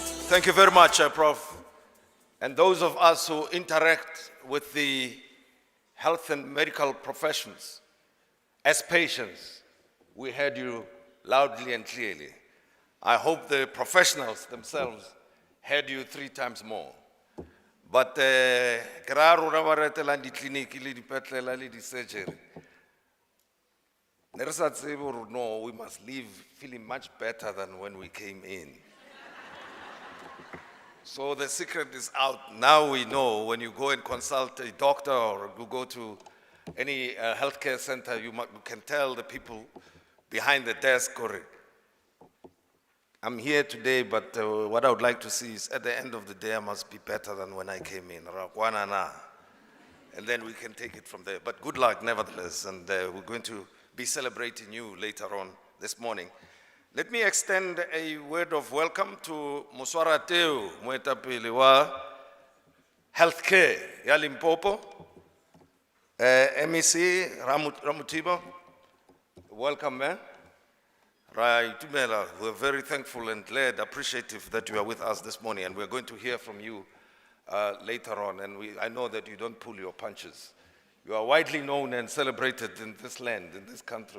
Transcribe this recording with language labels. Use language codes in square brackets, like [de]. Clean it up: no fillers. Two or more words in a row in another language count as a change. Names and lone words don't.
[en] Thank you very much, Prof. And those of us who interact with the health and medical professions, as patients, we heard you loudly and clearly. I hope the professionals themselves heard you 3 times more. [st] But keraro ra ba retelang di-clinic le dipetlele le di-surgery. Ne re sa tsebe hore [en] no, we must leave feeling much better than when we came in. So the secret is out. Now we know when you go and consult a doctor or you go to any healthcare center, you can tell the people behind the desk, or I'm here today, but what I would like to see is at the end of the day, I must be better than when I came in. And then we can take it from there. But good luck nevertheless, and we're going to be celebrating you later on this morning. Let me extend a word of welcome to Muswara Teo, [st] moetapele wa [en] healthcare ya Limpopo, MEC Ramutiba. Welcome, man. Right, Tumela, we're very thankful and glad, appreciative that you are with us this morning, and we're going to hear from you later on. And I know that you don't pull your punches. You are widely known and celebrated in this land, in this country.